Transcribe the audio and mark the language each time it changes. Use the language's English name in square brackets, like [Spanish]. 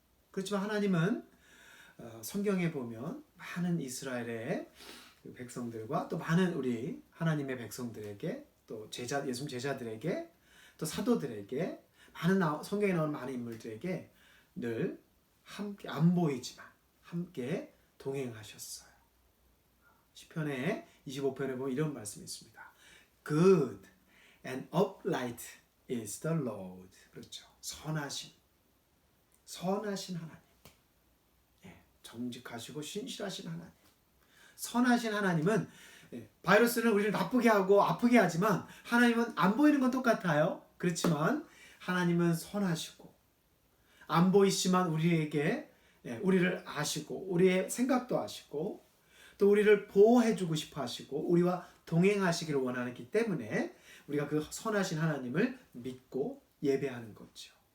[Korean] 그렇지만 하나님은 성경에 보면 많은 이스라엘의 백성들과 또 많은 우리 하나님의 백성들에게 또 예수님 제자들에게 또 사도들에게 많은 성경에 나오는 많은 인물들에게 늘 함께 안 보이지만 함께 동행하셨어요. 시편의 25편에 보면 이런 말씀이 있습니다. [English] Good and upright is the Lord. [Korean] 그렇죠. 선하신 하나님. 정직하시고 신실하신 하나님. 선하신 하나님은 바이러스는 우리를 나쁘게 하고 아프게 하지만 하나님은 안 보이는 건 똑같아요. 그렇지만 하나님은 선하시고 안 보이시지만 우리에게 우리를 아시고 우리의 생각도 아시고 또 우리를 보호해주고 싶어 하시고 우리와 동행하시기를 원하기 때문에 우리가 그 선하신 하나님을 믿고 예배하는 거죠.